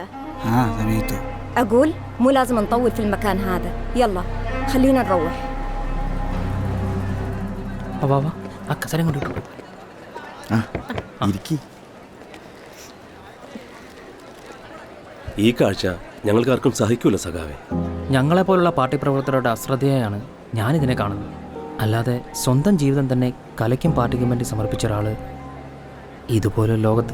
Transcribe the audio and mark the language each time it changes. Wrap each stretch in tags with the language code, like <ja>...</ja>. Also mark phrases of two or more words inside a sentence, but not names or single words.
<ar>سمعت. أقول مو لازم نطول في المكان هذا، يلا خلينا نروح. بابا أكثر من دول.</ar> <ml>ഇരിക്കി. ഈ കാഴ്ച ഞങ്ങൾക്കാർക്കും സഹിക്കൂല സഖാവേ. ഞങ്ങളെപ്പോലുള്ള പാർട്ടി പ്രവർത്തകരുടെ അശ്രദ്ധയാണ് ഞാനിതിനെ കാണുന്നത്. അല്ലാതെ സ്വന്തം ജീവിതം തന്നെ കലയ്ക്കും പാർട്ടിക്കും വേണ്ടി സമർപ്പിച്ച ഒരാൾ ഇതുപോലെ ലോകത്ത്.</ml>